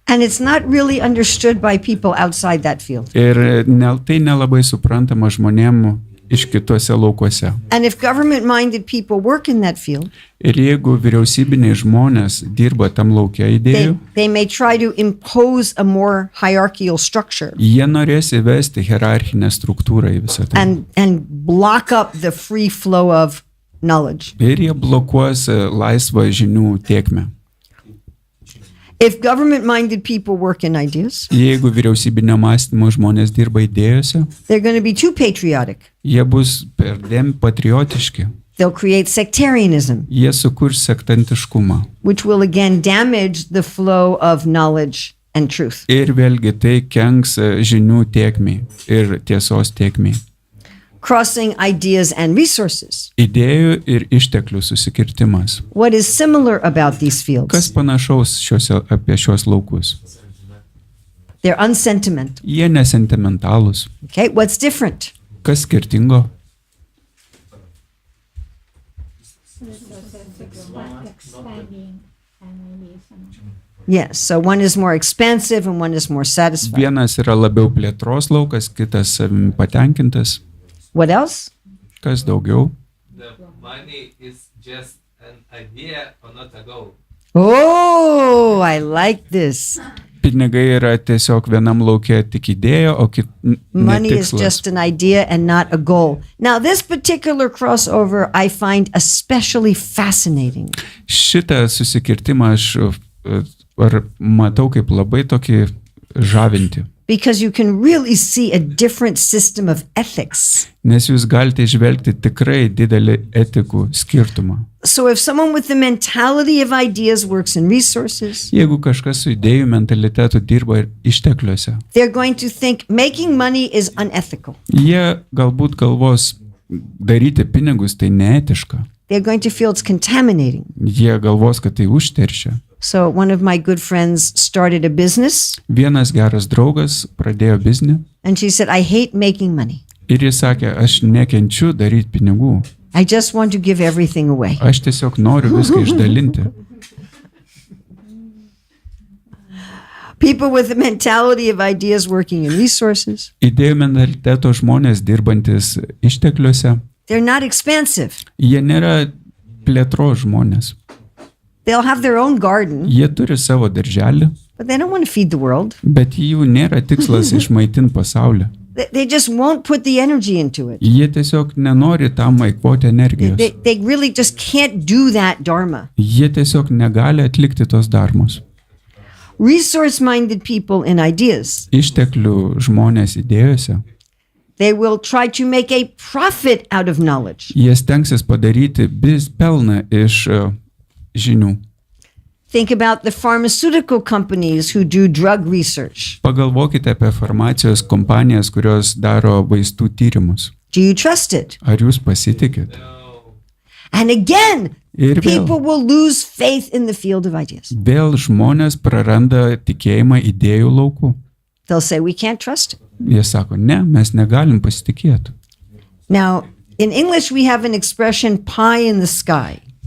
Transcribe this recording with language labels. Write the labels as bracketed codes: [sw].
[en] And it's not really understood by people outside that field. [lt] Ir tai nelabai suprantama žmonėm iš kitose laukuose. [en] And if government-minded people work in that field, [lt] Ir jeigu vyriausybiniai žmonės dirba tam laukia idėjų, [en] they may try to impose a more hierarchical structure [lt] jie norės įvesti hierarchinę struktūrą į visą tai. [en] and block up the free flow of knowledge. [lt] Ir jie blokuos laisvą žinių tėkmę. [en] If government-minded people work in ideas, [lt] Jeigu vyriausybinio mąstymo žmonės dirba idėjose, [en] they're going to be too patriotic. [lt] jie bus perdėm patriotiški. [en] They'll create sectarianism, [lt] Jie sukurs sektantiškumą. [en] which will again damage the flow of knowledge and truth. [lt] Ir vėlgi tai kenks žinių tėkmiai ir tiesos tėkmiai. [en] Crossing ideas and resources. [lt] Idėjų ir išteklių susikirtimas. [en] What is similar about these [lt] Kas [en] fields? [lt] panašaus apie šios laukus? [en] They're unsentimental. [lt] Jie nesentimentalūs. [en] Okay, what's different? [lt] Kas skirtingo? [en] Expanding and releasing. Yes, so one is more expansive and one is more satisfying. [lt] Vienas yra labiau plėtros laukas, kitas savimi patenkintas. [en] What else? [lt] Kas daugiau? [en] The money is just an idea or not a goal. Oh, I like this. [lt] Pinigai yra tiesiog vienam laukia tik idėja, o [en] Money is [lt] netikslas. [en] just an idea and not a goal. Now, this particular crossover I find especially fascinating [lt] Šitą susikirtimą aš matau kaip labai tokį žavinti. [en] because you can really see a different system of ethics. [lt] Nes jūs galite išvelgti tikrai didelį etikų skirtumą. [en] So, if someone with the mentality of ideas works in resources, [lt] Jeigu kažkas su idėjų mentalitetu dirba ir ištekliuose, [en] they're going to think making money is unethical. [lt] jie galbūt galvos daryti pinigus tai neetiška. [en] They're going to feel it's contaminating. [lt] Jie galvos, kad tai užteršia. [en] So, one of my good friends started a business [lt] Vienas geras draugas pradėjo biznį [en] and she said, I hate making money. [lt] ir jis sakė, aš nekenčiu daryti pinigų. [en] I just want to give everything away. [lt] Aš tiesiog noriu viską išdalinti. [en] People with the mentality of ideas working in resources, [lt] Idėjų mentaliteto žmonės dirbantis ištekliuose, [en] they're not expansive. [lt] jie nėra plėtros žmonės. [en] They'll have their own garden, [lt] Jie turi savo darželį, [en] but they don't want to feed the world. [lt] bet jų nėra tikslas išmaitinti pasaulį. [en] They just won't put the energy into it. [lt] Jie tiesiog nenori tam eikvoti energijos. [en] They really just can't do that dharma. [lt] Jie tiesiog negali atlikti tos dharmos. [en] Resource-minded people in ideas, [lt] Išteklių žmonės idėjose, [en] they will try to make a profit out of knowledge. [lt] jie stengsis padaryti pelną iš žinių. [en] Think about the pharmaceutical companies who do drug research. [lt] Pagalvokite apie farmacijos kompanijas, kurios daro vaistų tyrimus. [en] Do you trust it? [lt] Ar jūs pasitikit? [en] No. And again, [lt] Ir vėl, [en] people will lose faith in the field of ideas. [lt] vėl žmonės praranda tikėjimą idėjų lauku. [en] They'll say, we can't trust it. [lt] Jie sako, ne, mes negalim pasitikėti. [en] Now, in English, we have an expression pie in the sky.